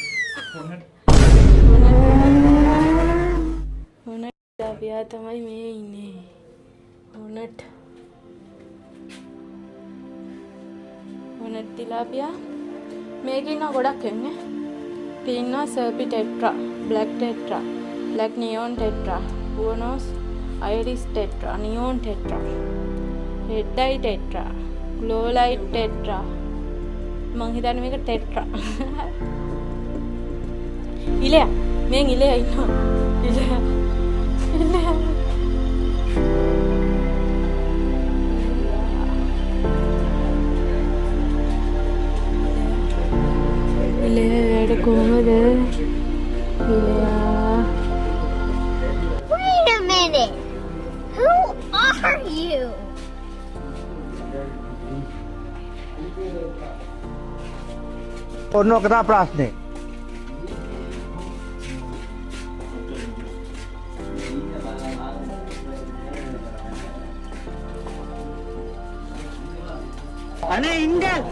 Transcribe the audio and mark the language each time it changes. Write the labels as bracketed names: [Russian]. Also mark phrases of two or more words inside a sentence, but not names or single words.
[English] hornet tilapia [Sinhala] තමයි මේ ඉන්නේ. [English] hornet tilapia [Sinhala] මේක ඉන්න ගොඩක් එන්නේ. [English] තියෙනවා serpi tetra, black tetra, black neon tetra, buonos iris tetra, neon tetra, red eye tetra, glow light tetra. [Sinhala] මං හිතන්නේ මේක ටෙට්‍රා. ඉලයා මෙන් ඉලයා ඉන්නවා. ඉලයා වැඩ කොහමද? ඉලයා [English] Wait a minute. Who are you? [Sinhala] ඔන්න ඔකට ප්‍රශ්නේ. අනේ ඉන්න